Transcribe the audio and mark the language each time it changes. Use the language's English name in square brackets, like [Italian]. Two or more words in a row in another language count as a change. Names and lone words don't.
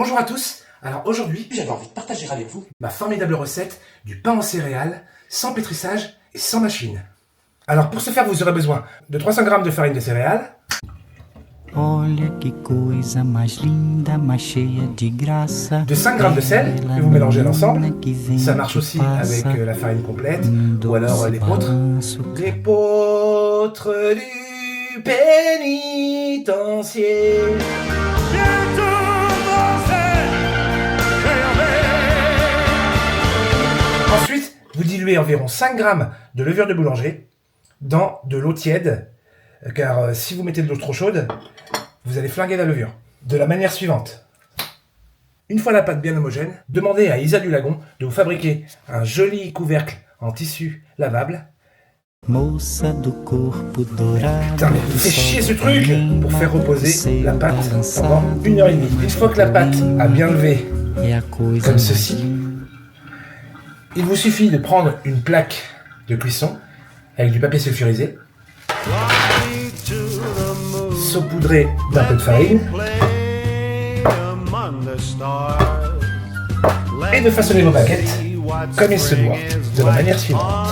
[French] Bonjour à tous. Alors aujourd'hui, j'avais envie de partager avec vous ma formidable recette du pain aux céréales, sans pétrissage et sans machine. Alors pour ce faire, vous aurez besoin de 300 g de farine de céréales, [Portuguese] Olha que coisa mais linda, mais cheia de graça. [French] de 5 g de sel que vous mélangez à l'ensemble. Ça marche aussi avec la farine complète ou alors l'épeautre. L'épeautre du pénitencier. Ensuite, vous diluez environ 5 g de levure de boulanger dans de l'eau tiède, car si vous mettez de l'eau trop chaude, vous allez flinguer la levure. De la manière suivante. Une fois la pâte bien homogène, demandez à Isa du Lagon de vous fabriquer un joli couvercle en tissu lavable. [Portuguese] Moça do corpo dourado. [French] Putain, mais il fait chier ce truc pour faire reposer la pâte pendant 1h30. Une fois que la pâte a bien levé, comme ceci, il vous suffit de prendre une plaque de cuisson avec du papier sulfurisé, saupoudrer d'un peu de farine et de façonner vos baguettes comme il se doit, de la manière suivante.